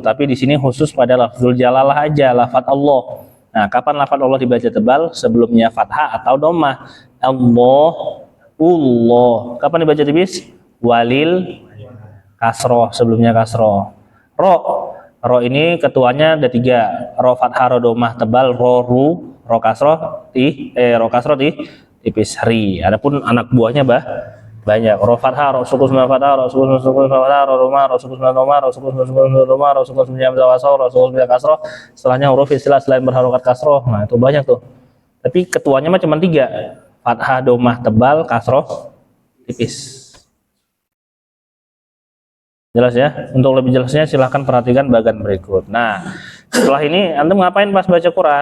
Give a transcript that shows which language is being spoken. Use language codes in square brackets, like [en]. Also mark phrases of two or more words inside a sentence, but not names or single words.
[id] Tapi di sini khusus pada [ar] لفظ الجلالة [id] aja, lafaz Allah. Nah, kapan lafaz Allah dibaca tebal? Sebelumnya fathah atau dhammah. Allah, Allah. Kapan dibaca tipis? Walil kasroh, sebelumnya kasroh. Ro, ro ini ketuanya ada 3, ro fathah, ro dhammah tebal, ro ru, ro kasroh tipis, ri. Adapun anak buahnya banyak, ro fathah, ro sukun fathah, ro sukun fathah, ro dhammah, ro sukun dhammah, ro sukun dhammah, ro sukun wasau, ro sukun kasroh. Setelahnya huruf istilah selain berharokat kasroh. Nah itu banyak tuh. Tapi ketuanya mah cuma 3, fathah, dhammah tebal, kasroh tipis. Jelas ya? Untuk lebih jelasnya silahkan perhatikan bagian berikut. Nah, setelah ini antum ngapain pas baca Quran?